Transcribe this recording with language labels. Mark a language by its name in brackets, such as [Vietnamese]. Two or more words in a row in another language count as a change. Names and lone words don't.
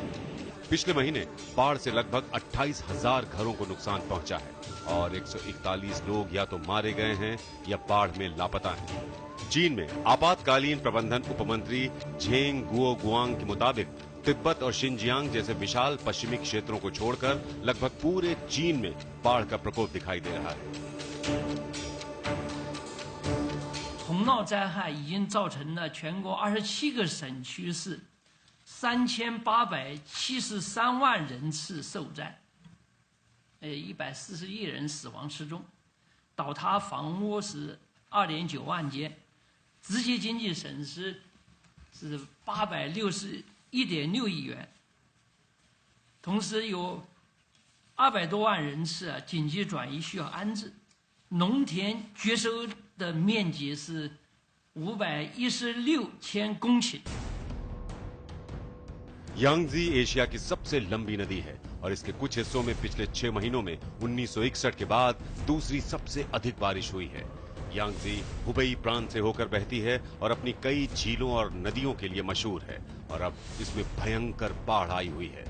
[Hindi] पिछले महीने बाढ़ से लगभग 28,000 घरों को नुकसान पहुंचा है और 141 लोग या तो मारे गए हैं या बाढ़ में लापता हैं। चीन में आपातकालीन प्रबंधन उपमंत्री झेंग गुओगुआंग के मुताबिक तिब्बत और शिनजियांग जैसे विशाल पश्चिमी क्षेत्रों को छोड़कर लगभग पूरे चीन में बाढ़ का प्रकोप दिखाई दे रहा है। [Chinese] 洪涝灾害已经造成了全国27个省区市3873万人次受灾，140亿人死亡失踪，倒塌房屋是2.9万间，直接经济损失是861.6亿元。同时有200多万人次紧急转移需要安置，农田绝收的面积是516千公顷。 [Hindi] यांगजी एशिया की सबसे लंबी नदी है और इसके कुछ हिस्सों में पिछले 6 महीनों में 1961 के बाद दूसरी सबसे अधिक बारिश हुई है। यांगजी हुबई प्रांत से होकर बहती है और अपनी कई झीलों और नदियों के लिए मशहूर है और अब इसमें भयंकर बाढ़ आई हुई है।